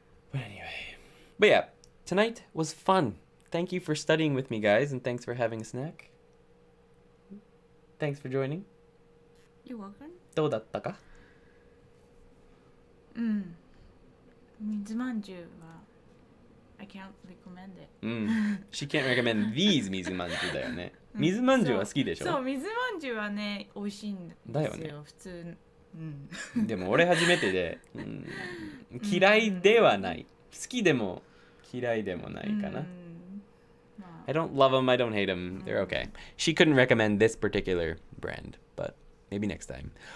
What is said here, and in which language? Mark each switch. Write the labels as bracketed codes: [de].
[en] But anyway. But yeah, tonight was fun. Thank you for studying with me, guys, and thanks for having a snack. Thanks for joining. You're welcome. [ja] どうだったか? 水まんじゅうは [en] I can't recommend it. She can't recommend these [ja] 水まんじゅうだよね。水まんじゅうは好きでしょ？そう、水まんじゅうはね、美味しいんですよ。だよね。普通。でも俺初めてで、嫌いではない。好きでも嫌いでもないかな。 [en] I don't love them, I don't hate them. They're okay. She couldn't recommend this particular brand, but maybe next time.